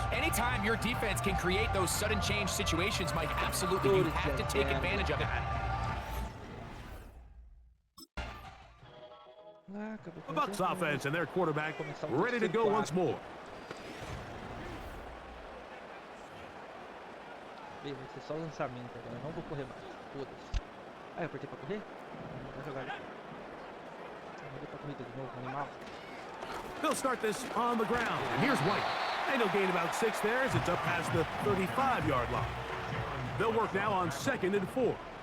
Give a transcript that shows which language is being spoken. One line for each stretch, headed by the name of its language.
English: Anytime your defense can create those sudden change situations, Mike, absolutely, you have to take advantage of it. The Bucs offense and their quarterback ready to go once more.
Portuguese: Vai ser só lançamento agora, não vou correr mais. Foda-se. Ah, eu apertei pra correr? Vou jogar ali. Pra corrida de novo, animal.
English: They'll start this on the ground. And here's White. And he'll gain about 6 there as it's up past the 35-yard line. They'll work now on 2nd and 4.